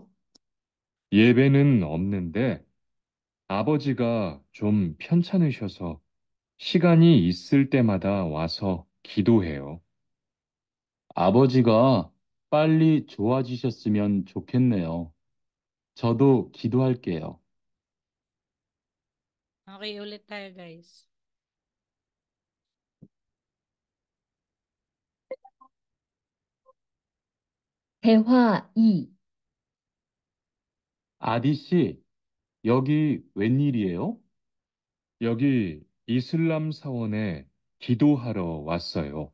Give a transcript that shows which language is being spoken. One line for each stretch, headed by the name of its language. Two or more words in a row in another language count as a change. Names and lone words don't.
Korean: 예배는 없는데 아버지가 좀 편찮으셔서 시간이 있을 때마다 와서 기도해요. 아버지가 빨리 좋아지셨으면 좋겠네요. 저도 기도할게요.
Filipino: Okay, ulit tayo guys.
Korean: 대화 2. 아디 씨, 여기 웬일이에요? 여기 이슬람 사원에 기도하러 왔어요.